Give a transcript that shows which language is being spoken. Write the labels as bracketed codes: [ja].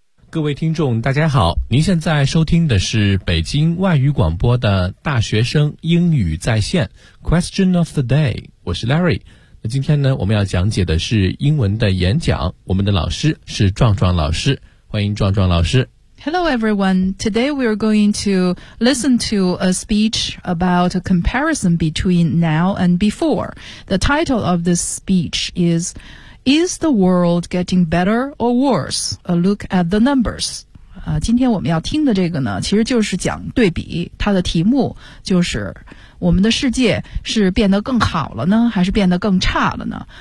[zh] 各位听众大家好，您现在收听的是北京外语广播的大学生英语在线 [en] Question of the day， [zh] 我是 Larry。那今天呢，我们要讲解的是英文的演讲，我们的老师是壮壮老师，欢迎壮壮老师。 [en] Hello everyone, today we are going to listen to a speech about a comparison between now and before. The title of this speech isIs the world getting better or worse? A look at the numbers. [zh] 今天我们要听的这个呢，其实就是讲对比，它的题目就是我们的世界是变得更好了呢，还是变得更差了呢？